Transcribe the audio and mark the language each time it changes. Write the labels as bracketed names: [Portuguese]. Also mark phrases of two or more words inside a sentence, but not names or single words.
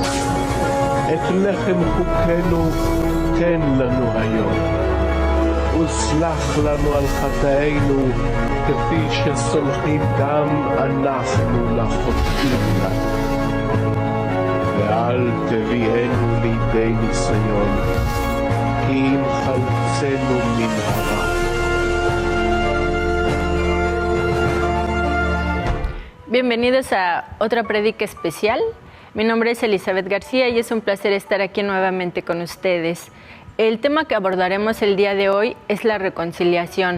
[Hebrew] את לחם חוקנו תן לנו היום, וסלח לנו על חטאינו כפי שסולחים גם אנחנו לחוטאים לנו. ואל תביאנו לידי ניסיון, כי אם חלצנו מן הרע. [Spanish] Bienvenidos a otra prédica especial. Mi nombre es Elizabeth García y es un placer estar aquí nuevamente con ustedes. El tema que abordaremos el día de hoy es la reconciliación.